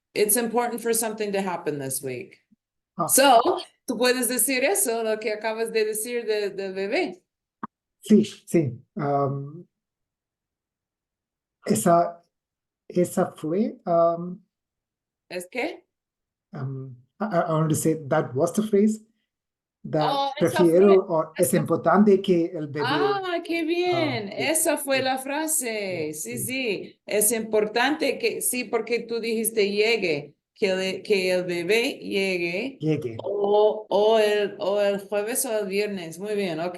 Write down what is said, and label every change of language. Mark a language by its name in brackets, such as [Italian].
[English] It's important for something to happen this week. Ah, [Spanish] So, tú puedes decir eso, lo que acabas de decir de bebé. sí, sí. Esa, esa fue, ¿Es que? [English] I want to say that was the phrase that [Spanish] Oh, esa fue. prefiero o es importante que el bebé, Ah, qué bien. sí, Esa fue sí, la frase. Sí, sí, sí. Es importante que, sí, porque tú dijiste llegue, que el bebé llegue llegue. o el jueves o el viernes. Muy bien, ok,